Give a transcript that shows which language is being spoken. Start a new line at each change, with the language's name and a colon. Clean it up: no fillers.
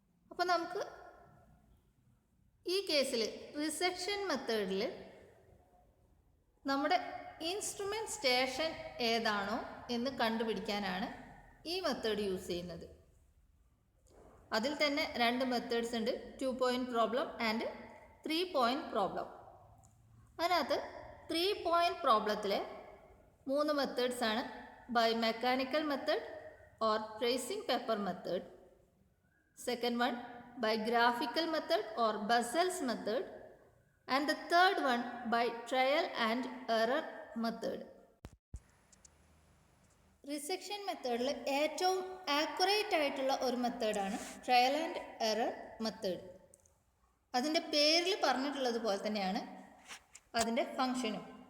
Malayalam: അപ്പോൾ നമുക്ക് ഈ കേസിൽ റിസെക്ഷൻ മെത്തേഡിൽ നമ്മുടെ ഇൻസ്ട്രുമെൻറ്റ് സ്റ്റേഷൻ ഏതാണോ എന്ന് കണ്ടുപിടിക്കാനാണ് ഈ മെത്തേഡ് യൂസ് ചെയ്യുന്നത്. അതിൽ തന്നെ രണ്ട് മെത്തേഡ്സ് ഉണ്ട്, 2 point problem and 3 point problem. അതിനകത്ത് 3 പോയിൻറ്റ് പ്രോബ്ലത്തിലെ 3 മെത്തേഡ്സ് ആണ്
English: By mechanical method or tracing paper method, second one by graphical method or Bessel's method, and the third one by trial and error method.
Malayalam: Resection മെത്തേഡിൽ ഏറ്റവും accurate ആയിട്ടുള്ള ഒരു മെത്തേഡാണ് trial and error method. അതിൻ്റെ പേരിൽ പറഞ്ഞിട്ടുള്ളത് പോലെ തന്നെയാണ് അതിൻ്റെ ഫങ്ഷനും.